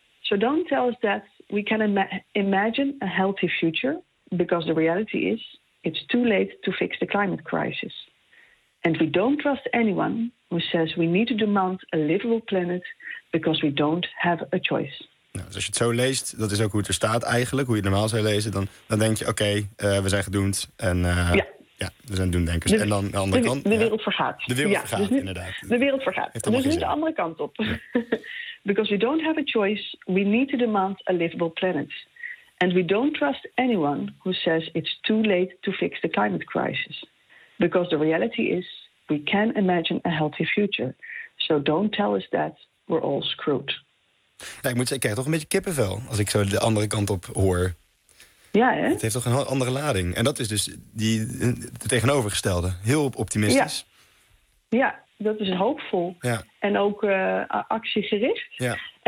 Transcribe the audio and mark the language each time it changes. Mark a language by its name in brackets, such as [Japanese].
[English] So don't tell us that we can imagine a healthy future. Because the reality is, it's too late to fix the climate crisis. And we don't trust anyone who says we need to demand a livable planet because we don't have a choice. [Dutch] Nou, dus als je het zo leest, dat is ook hoe het er staat eigenlijk, hoe je het normaal zou lezen, dan denk je, we zijn gedoemd. We zijn doemdenkers. En dan de andere kant. De wereld vergaat. De wereld vergaat, dus nu, inderdaad. De wereld vergaat. Dus nu de andere kant op. Ja. [English] Because we don't have a choice, we need to demand a livable planet. And we don't trust anyone who says it's too late to fix the climate crisis. Because the reality is, we can imagine a healthy future. So don't tell us that we're all screwed. [Dutch] Ja, ik moet zeggen, ik krijg toch een beetje kippenvel als ik zo de andere kant op hoor. Ja, hè? Het heeft toch een andere lading. En dat is dus de tegenovergestelde. Heel optimistisch. Ja. Dat is hoopvol. Ja. En ook actiegericht. Ja.